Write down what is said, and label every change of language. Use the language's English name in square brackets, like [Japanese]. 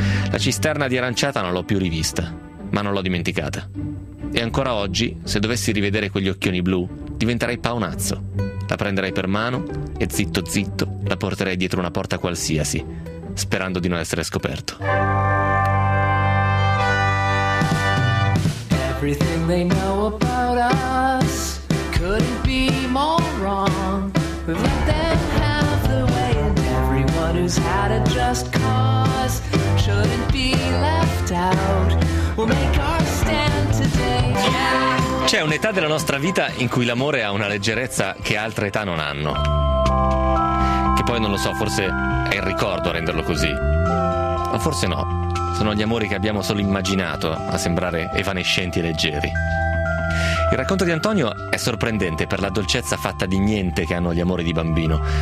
[Italian] La cisterna di aranciata non l'ho più rivista, ma non l'ho dimenticata. E ancora oggi, se dovessi rivedere quegli occhioni blu, diventerei paonazzo. La prenderei per mano e zitto zitto la porterei dietro una porta qualsiasi, sperando di non essere scoperto. [English] Everything they know about us couldn't be more wrong. Let them have the way, and everyone who's had a just cause shouldn't be left out. We'll make our stand today. Yeah. [Italian] C'è un'età della nostra vita in cui l'amore ha una leggerezza che altre età non hanno. Che poi non lo so, forse è il ricordo a renderlo così. Ma forse no. Sono gli amori che abbiamo solo immaginato a sembrare evanescenti e leggeri. Il racconto di Antonio è sorprendente per la dolcezza fatta di niente che hanno gli amori di bambino.